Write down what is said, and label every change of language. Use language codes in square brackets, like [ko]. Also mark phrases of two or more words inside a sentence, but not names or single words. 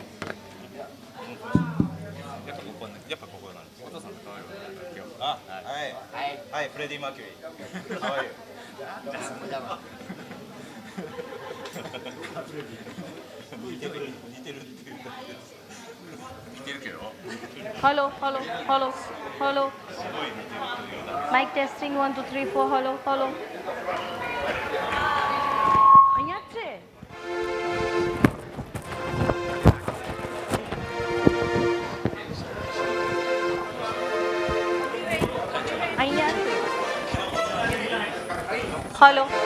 [ja] やっぱここなんです。お父さんと可愛いわ。今日。あ、はい、フレディ・マーキュリー。可愛いよ。似てるって言うだけです。似てるけど。 [en] Hello. Mic testing 1 2 3 4. Hello. [gu] અહીંયા જ છે. અહીંયા જ છે. [en] Hello.